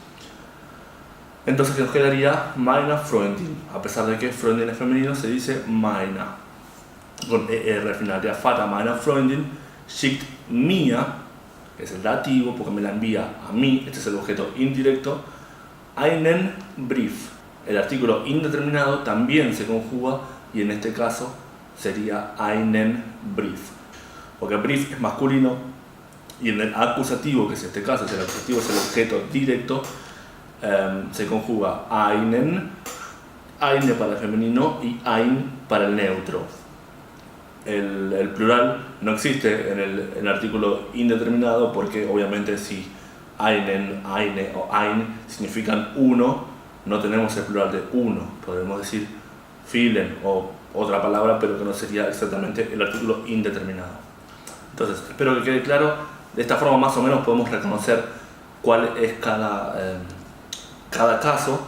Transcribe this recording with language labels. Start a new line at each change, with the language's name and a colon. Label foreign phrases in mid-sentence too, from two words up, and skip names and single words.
Spanish: Entonces nos quedaría
German: meine Freundin,
Spanish: a pesar de que Freundin es femenino, se dice meine, con ER final.
German: Der Vater meiner Freundin schickt mir,
Spanish: que es el dativo porque me la envía a mí, este es el objeto indirecto,
German: einen Brief.
Spanish: El artículo indeterminado también se conjuga y en este caso sería
German: einen Brief,
Spanish: porque Brief es masculino y en el acusativo, que en este caso es el acusativo, es el objeto directo, se conjuga eine para el femenino y ein para el neutro. El plural no existe en el artículo indeterminado porque obviamente si
German: einen, eine
Spanish: o ein significan uno, no tenemos el plural de uno. Podemos decir vielen o otra palabra, pero que no sería exactamente el artículo indeterminado. Entonces, espero que quede claro De esta forma más o menos podemos reconocer cuál es cada caso.